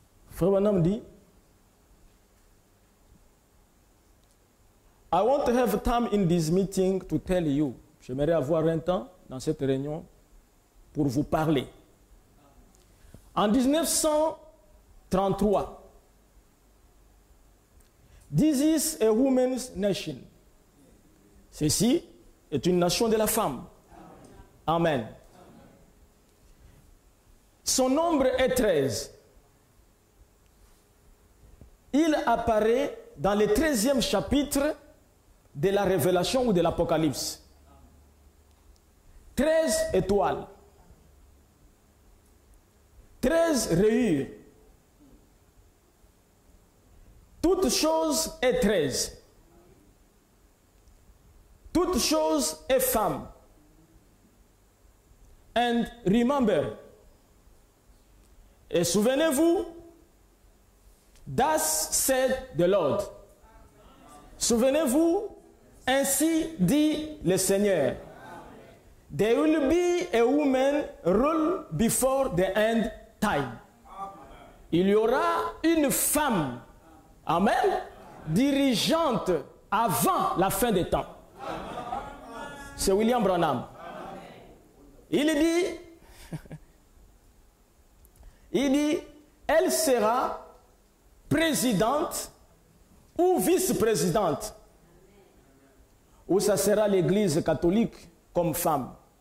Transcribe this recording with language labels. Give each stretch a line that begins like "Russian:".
French: Frère Branham dit,
English: I want to have time in this meeting to tell you.
French: J'aimerais avoir un temps dans cette réunion pour vous parler.
English: En 1933, this is a woman's nation.
French: Ceci est une nation de la femme. Amen. Son nombre est 13. Il apparaît dans le 13e chapitre de la Révélation ou de l'Apocalypse. 13 étoiles. 13 rayures. Toute chose est 13. Toute chose est femme.
English: And remember,
French: et souvenez-vous,
English: thus said the Lord.
French: Souvenez-vous, ainsi dit le Seigneur.
English: There will be a woman rule before the end time.
French: Il y aura une femme, amen, dirigeante avant la fin des temps. C'est William Branham. Il dit, elle sera présidente ou vice-présidente, ou ça sera l'Église catholique comme femme.